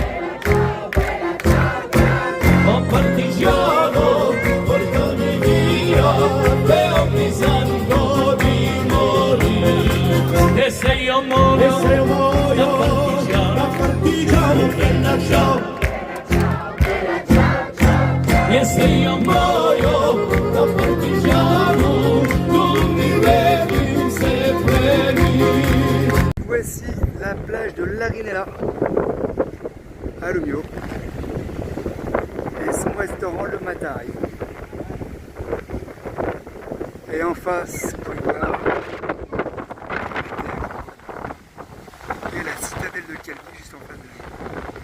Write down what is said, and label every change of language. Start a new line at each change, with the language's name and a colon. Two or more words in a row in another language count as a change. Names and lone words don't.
Italian: oh partigiano, portami via, e ho bisogno di morire, e se io muoio, bella ciao, e se io muoio da partigiano, tu mi devi seppellire.
French: Voici la plage de Larinella à Lumio et son restaurant le Matari. Et en face, vous pouvez voir, et la citadelle de Calvi juste en face de nous.